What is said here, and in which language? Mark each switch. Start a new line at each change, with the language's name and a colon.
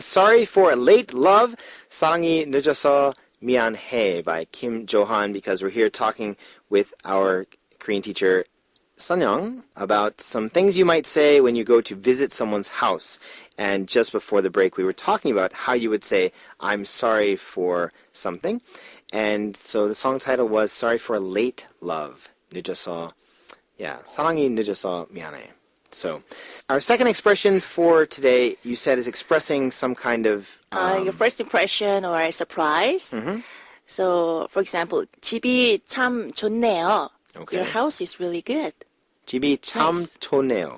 English: Sorry for late love.
Korean: 사랑이 늦어서 미안해
English: by Kim Jo-han, because we're here talking with our Korean teacher Sunyoung about some things you might say when you go to visit someone's house. And just before the break, we were talking about how you would say, I'm sorry for something. And so the song title was Sorry for late love.
Korean: 늦어서, 사랑이 늦어서 미안해.
English: So our second expression for today, you said, is expressing some kind of... your first impression or a surprise. Mm-hmm. So, for example,
Korean: 집이 참 좋네요.
English: Okay. Your house is really good.
Korean: 집이 참
English: Nice.
Korean: 좋네요.